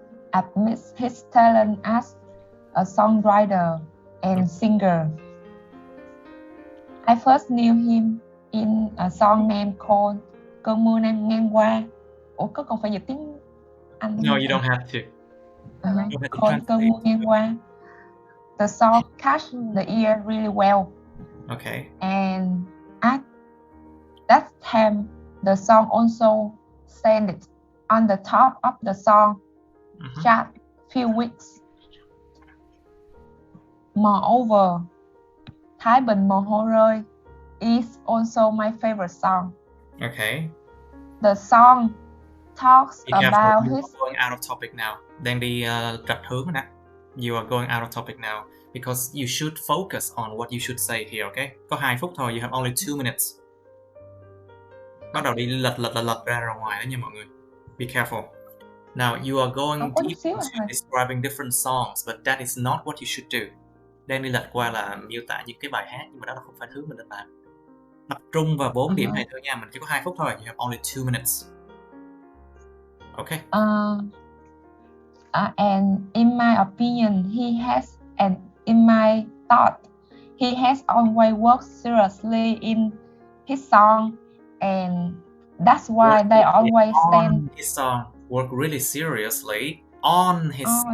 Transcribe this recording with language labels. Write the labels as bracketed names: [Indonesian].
[English] Admit his talent as a songwriter and singer. I first knew him in a song name called Cơn mưa ngang qua. [Vietnamese] Ủa có còn phải dịch tiếng Anh? [English] No, you don't have to. Called Cơn mưa ngang qua. the song catch the ear really well. Okay. And at that time, the song also sang it on the top of the song chart few weeks. Moreover, Thái Bình Mồ Hôi Rơi is also my favorite song. Okay. The song talks Be careful, about you his... are going out of topic now. [Vietnamese] Đang đi trật hướng rồi nè. [English] You are going out of topic now because you should focus on what you should say here, okay? [Vietnamese] Có 2 phút thôi, [English] you have only 2 minutes. [Vietnamese] Bắt đầu đi lật ra ngoài đó nha mọi người. [English] Be careful. Now you are going deep into describing different songs, but that is not what you should do. [Vietnamese] Đang đi lật qua là miêu tả những cái bài hát, nhưng mà đó là không phải thứ mình nên làm. Tập trung vào 4 điểm này thôi nha, mình chỉ có 2 phút thôi. [English] You have only 2 minutes. Okay. And in my opinion, in my thought, he has always worked seriously in his song, and that's why they always stand. His song, work really seriously on his